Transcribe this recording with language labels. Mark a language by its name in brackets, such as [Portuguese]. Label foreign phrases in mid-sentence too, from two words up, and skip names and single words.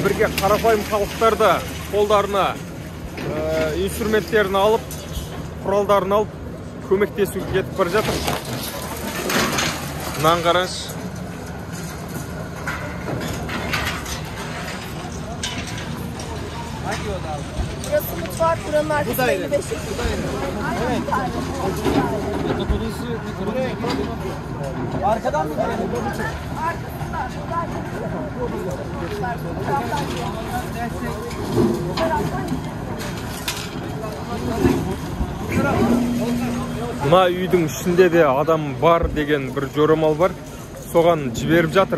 [Kazakh] бірге қарапайым халықтар да қолдарына инструменттерін алып, құралдарын алып, көмектесуге кетіп бара жатыр. Мынаны қараңызшы. [Turkish] Burası mutfak, buranın arkasında 55 Arkadan mı gelelim? [Kazakh] Мына үйдің ішінде де адам бар деген бір жорамал бар. Соған жіберіп жатыр.